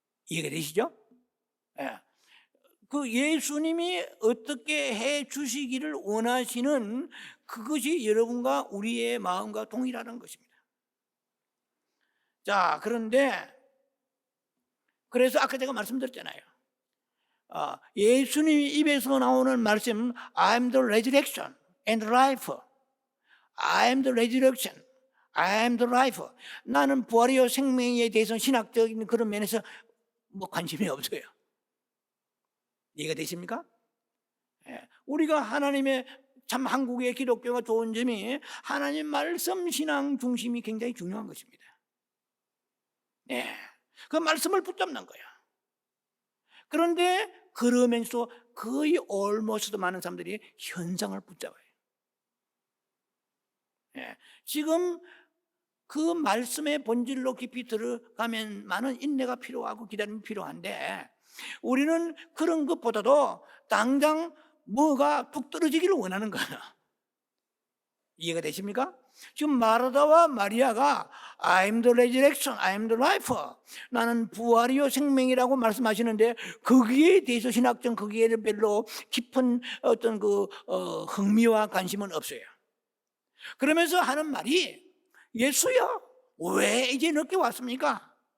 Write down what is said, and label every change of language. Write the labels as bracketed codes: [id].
[ko] 이해가 되시죠? 예. 그 예수님이 어떻게 해 주시기를 원하시는 그것이 여러분과 우리의 마음과 동일하는 것입니다. 자, 그래서 아까 제가 말씀드렸잖아요. 예수님 입에서 나오는 말씀 [en] I am the resurrection and life. I am the resurrection. I am the life. [ko] 나는 부활이요 생명에 대해서 신학적인 그런 면에서 뭐 관심이 없어요. 이해가 되십니까? 우리가 하나님의 참 한국의 기독교가 좋은 점이 하나님 말씀 신앙 중심이 굉장히 중요한 것입니다. 그 말씀을 붙잡는 거야. 그런데 그러면서 거의 almost 많은 사람들이 현상을 붙잡아요. 지금 그 말씀의 본질로 깊이 들어가면 많은 인내가 필요하고 기다림이 필요한데 우리는 그런 것보다도 당장 뭐가 툭 떨어지기를 원하는 거예요. 이해가 되십니까? 지금 마르다와 마리아가 [en] I am the resurrection, I am the life. [ko] 나는 부활이요 생명이라고 말씀하시는데 거기에 대해서 신학적 거기에 별로 깊은 어떤 흥미와 관심은 없어요. 그러면서 하는 말이 예수여 왜 이제 늦게 왔습니까?